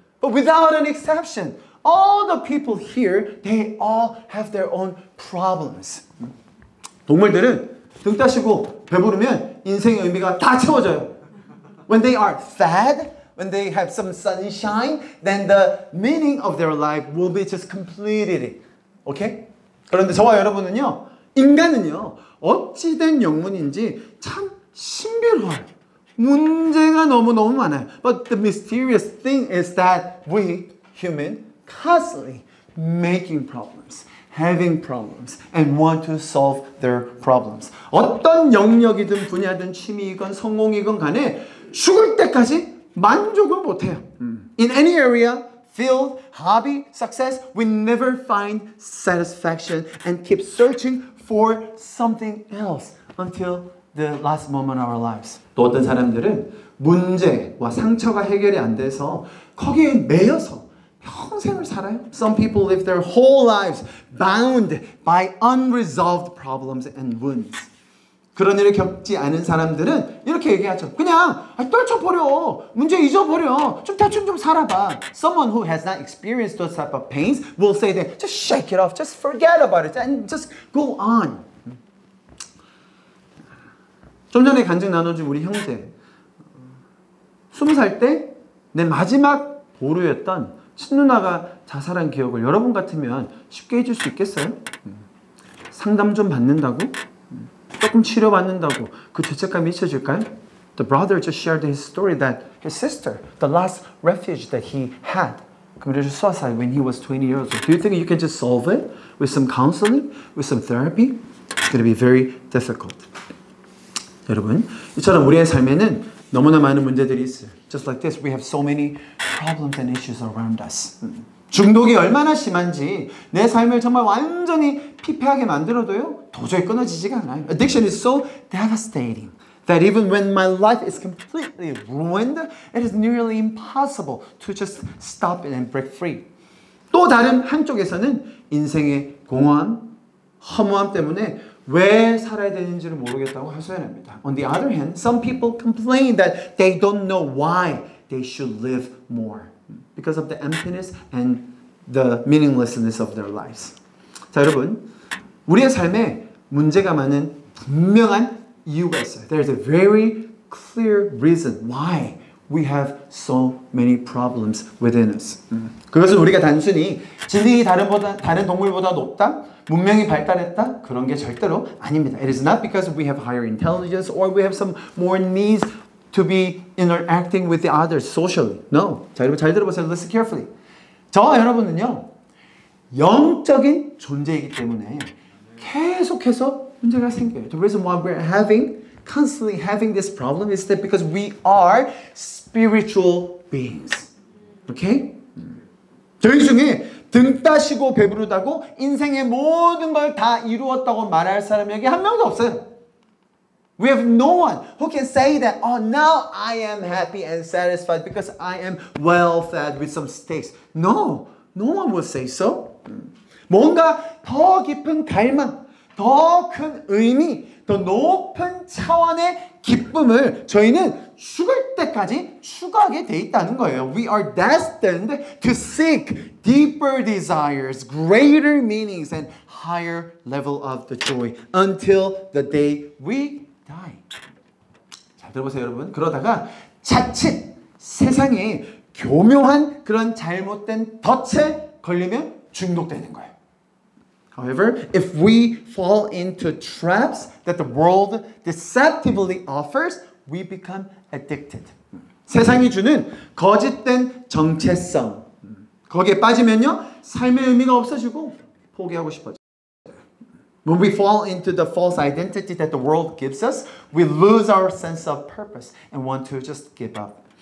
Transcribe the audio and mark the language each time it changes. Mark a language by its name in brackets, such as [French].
[English] But without an exception, all the people here, they all have their own problems. [Korean] 동물들은 등 따시고 배부르면 인생의 의미가 다 채워져요. [English] When they are fed, when they have some sunshine, then the meaning of their life will be just completed. Okay? [Korean] 그런데 저와 여러분은요, 인간은요, 어찌된 영문인지 참 신비로워요. 문제가 너무너무 많아요. [English] But the mysterious thing is that we, human, constantly making problems, having problems, and want to solve their problems. [Korean] 어떤 영역이든 분야든 취미이건 성공이건 간에 죽을 때까지 만족을 못해요. [English] In any area, field, hobby, success, we never find satisfaction and keep searching for something else until the last moment of our lives. [Korean] 또 어떤 사람들은 문제와 상처가 해결이 안 돼서 거기에 매여서 평생을 살아요. [English] Some people live their whole lives bound by unresolved problems and wounds. [Korean] 그런 일을 겪지 않은 사람들은 이렇게 얘기하죠. 그냥 떨쳐버려. 문제 잊어버려. 좀 대충 좀 살아봐. [English] Someone who has not experienced those type of pains will say that just shake it off. Just forget about it and just go on. [Korean] 좀 전에 간증 나눠준 우리 형제. 20살 때 내 마지막 보루였던 친누나가 자살한 기억을 여러분 같으면 쉽게 잊을 수 있겠어요? 상담 좀 받는다고? 조금 치료받는다고 그 죄책감이 잊혀질까요? [English] The brother just shared his story that his sister, the last refuge that he had, committed suicide when he was 20 years old. Do you think you can just solve it with some counseling, with some therapy? It's going to be very difficult. [Korean] 여러분, 이처럼 우리의 삶에는 너무나 많은 문제들이 있어요. [English] Just like this, we have so many problems and issues around us. [Korean] 중독이 얼마나 심한지 내 삶을 정말 완전히 피폐하게 만들어도요 도저히 끊어지지가 않아요. [English] Addiction is so devastating that even when my life is completely ruined, it is nearly impossible to just stop it and break free. [Korean] 또 다른 한쪽에서는 인생의 공허함, 허무함 때문에 왜 살아야 되는지를 모르겠다고 하소연합니다. [English] On the other hand, some people complain that they don't know why they should live more because of the emptiness and the meaninglessness of their lives. [Korean] 자, 여러분, 우리의 삶에 문제가 많은 분명한 이유가 있어요. [English] There's a very clear reason why we have so many problems within us. [Korean] 그것은 우리가 단순히 지능이 다른 동물보다 높다, 문명이 발달했다 그런 게 절대로 아닙니다. [English] It is not because we have higher intelligence or we have some more needs to be interacting with the others socially. No. [Korean] 자, 여러분 잘 들어보세요. [English] Listen carefully. [Korean] 저와 여러분은요 영적인 존재이기 때문에 계속해서 문제가 생겨요. [English] The reason why we're constantly having this problem is that because we are spiritual beings. Okay? [Korean] 저희 중에 등 따시고 배부르다고 인생의 모든 걸 다 이루었다고 말할 사람이 여기 한 명도 없어요. [English] We have no one who can say that, oh, now I am happy and satisfied because I am well fed with some steaks. No, no one will say so. [Korean] 뭔가 더 깊은 갈망, 더 큰 의미, 더 높은 차원의 기쁨을 저희는 죽을 때까지 추구하게 돼 있다는 거예요. [English] We are destined to seek deeper desires, greater meanings, and higher level of the joy until the day we die. [Korean] 잘 들어보세요, 여러분. 그러다가 자칫 세상에 교묘한 그런 잘못된 덫에 걸리면 중독되는 거예요. [English] However, if we fall into traps that the world deceptively offers, we become addicted. [Korean] 세상이 주는 거짓된 정체성. 거기에 빠지면요, 삶의 의미가 없어지고 포기하고 싶어져요. [English] When we fall into the false identity that the world gives us, we lose our sense of purpose and want to just give up.